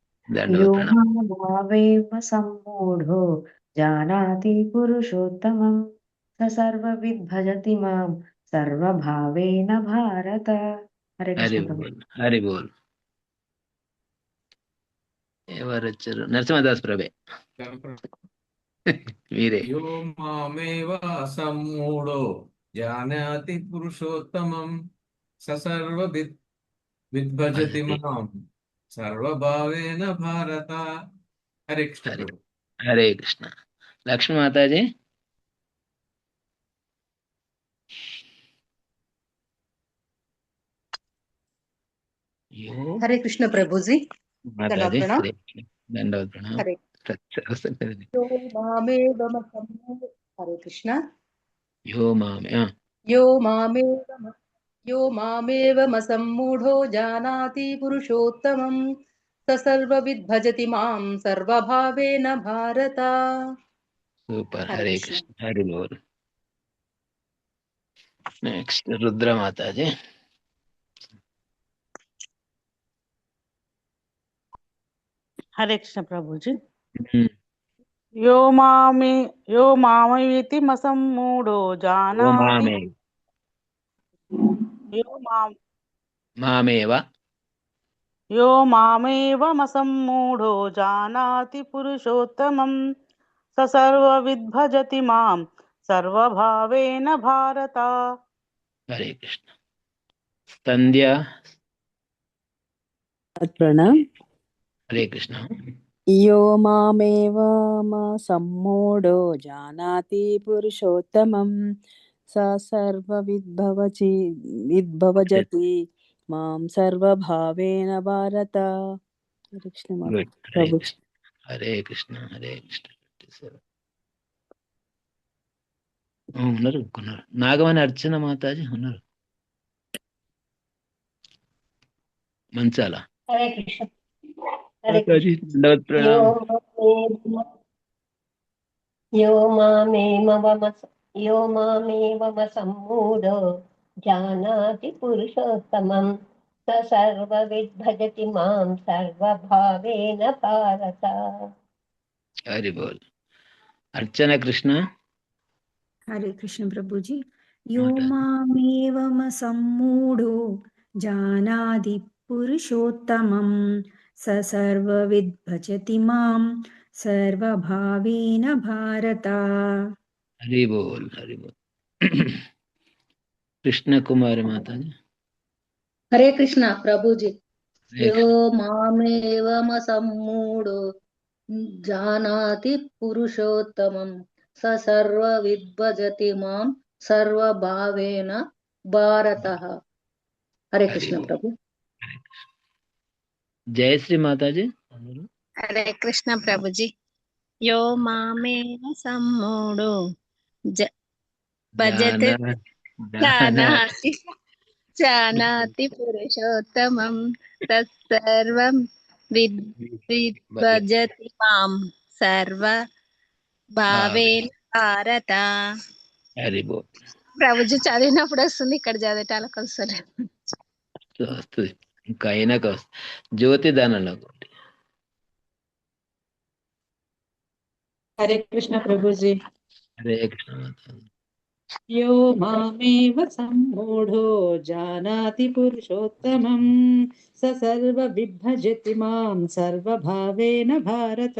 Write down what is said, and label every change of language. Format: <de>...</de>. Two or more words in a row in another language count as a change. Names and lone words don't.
<sa>సమ్మూఢో జానాతి పురుషోత్తమం స సర్వవిద్ భజతి మాం సర్వభావేన భారత.</sa> <te>హరే కృష్ణ. హరి బోల్. ఎవరు వచ్చారు? నరసింహదాస్ ప్రభే, మీరే.</te> <sa>యో మామేవ అసమ్మూఢో जानाति पुरुषोत्तमं स सर्वविद् विद्भजति मां सर्वभावेन भारत।</sa> <hi>हरे कृष्ण हरे प्रभु। हरे कृष्ण। लक्ष्मी माता जी। यो हरे कृष्ण प्रभु जी। माता दंडवत जी, प्रणाम। हरे कृष्ण। दंडवत प्रणाम।</hi> <sa>हरे यो मामेव मसम्मूढो हरे कृष्ण। यो माम यो मामेव यो मामेवमसम्मूढो जानाति पुरुषोत्तमं स सर्वविद् भजति मां सर्वभावेन भारत।</sa> <hi>सूपर। हरे हरे कृष्ण। कृष्ण। हरि बोल। नेक्स्ट रुद्र माता जी। हरे कृष्ण प्रभु जी।</hi> <sa>यो मामेति मसम्मूढो यो जानाति मामे यो माम मामेव यो मामेवमसम्मूढो जानाति पुरुषोत्तमं स सर्वविद् भजति मां सर्वभावेन भारत।</sa> <hi>हरे कृष्ण। संध्या। प्रणम। हरे कृष्ण।</hi> <sa>यो मामेव सम्मूढो जानाति पुरुषोत्तमं स विद्भवजति मां सर्वभावेन भारत।</sa> <hi>हरे कृष्ण माता गुड। हरे प्रभु। कृष्ण। हरे कृष्ण। हरे कृष्ण।</hi> <te>ఉన్నారు ఉన్నారు. నాగమణి అర్చన మాతాజీ ఉన్నారు. మంచాల</te> <hi>हरे कृष्ण। हरे</hi> <te>మాతాజీ</te> <hi>कृष्ण।</hi> <te>దండవత్</te> <sa>यो</sa> <te>ప్రణామ్.</te> <sa>यो मामेवमस यो मामेवमसम्मूढो जानाति पुरुषोत्तमं स सर्वविद् भजति मां सर्वभावेन भारत।</sa> <te>హరి బోల్. అర్చన కృష్ణ</te> <hi>हरे कृष्ण प्रभु जी। यो</hi> <te>మాతాజీ.</te> <sa>मामेवमसम्मूढो जानाति पुरुषोत्तमं स सर्वविद् भजति मां सर्वभावेन भारत।</sa> <te>హరి బోల్. హరి బోల్. కృష్ణ కుమారి మాతాజీ.</te> <hi>हरे कृष्ण प्रभु जी।</hi> <te>హరే</te> <sa>यो</sa> <te>కృష్ణ.</te> <sa>मामेवमसम्मूढो जानाति पुरुषोत्तमं स सर्वविद् भजति मां सर्वभावेन भारतः।</sa> <hi>हरे</hi> <te>హరి</te> <hi>कृष्ण</hi> <te>బోల్.</te> <hi>प्रभु।</hi> <te>జయశ్రీ మాతాజీ ఉన్నారు. హరే కృష్ణ ప్రభుజీ.</te> <sa>యో మామేవ సమ్మూఢో భజతే జానా జానా జానాతి జానాతి పురుషోత్తమం తత్సర్వం విద్భజతి మాం సర్వ భావేన భారత.</sa> <te>హరి బోల్. ప్రభుజీ చదివినప్పుడు వస్తుంది, ఇక్కడ చదివేటాలకు వస్తుంది. వస్తుంది ఇంకా అయినాక వస్తుంది. జ్యోతి దానంలో</te> <hi>हरे कृष्ण प्रभु जी।</hi> <te>హరే కృష్ణ మాతాజీ.</te> <sa>यो मामेव सम्मूढो जानाति पुरुषोत्तमं स सर्वविद्भजति मां सर्वभावेन भारत।</sa>